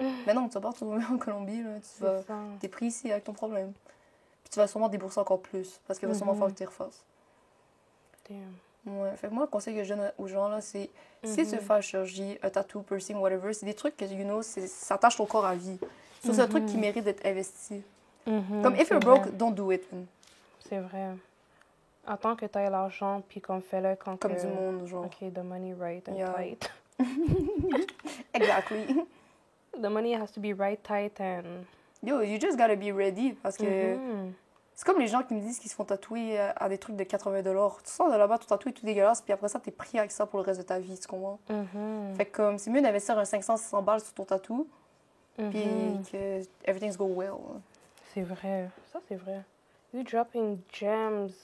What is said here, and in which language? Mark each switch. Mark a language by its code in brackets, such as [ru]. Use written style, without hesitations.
[fr] Mais non, tu vas pas retomber en Colombie, là. T'es pris ici avec ton problème. Puis tu vas sûrement débourser encore plus, parce qu'il va sûrement falloir que tu refasses. Ouais, fait que moi, le conseil que je donne aux gens, là, c'est si tu veux faire chirurgie, un tattoo, piercing, whatever, c'est des trucs que, [en] you know, [fr] ça tâche ton corps à vie. C'est un truc qui mérite d'être investi. Comme, [en] if you're broke, don't do it. [fr] C'est vrai. Attends que tu aies l'argent, puis qu'on fais-le quand comme du monde, genre. [en] OK, the money right and tight. Exactly. The money has to be right, tight, and... Yo, you just gotta be ready, [fr] parce que... C'est comme les gens qui me disent qu'ils se font tatouer à des trucs de 80 $. Tu sors de là-bas, ton tatou est tout dégueulasse, puis après ça, t'es pris avec ça pour le reste de ta vie, tu comprends? Fait que c'est mieux d'investir un 500-600 balles sur ton tatou puis que [en] everything's go well. [fr] C'est vrai. Ça, c'est vrai. [en] You dropping gems.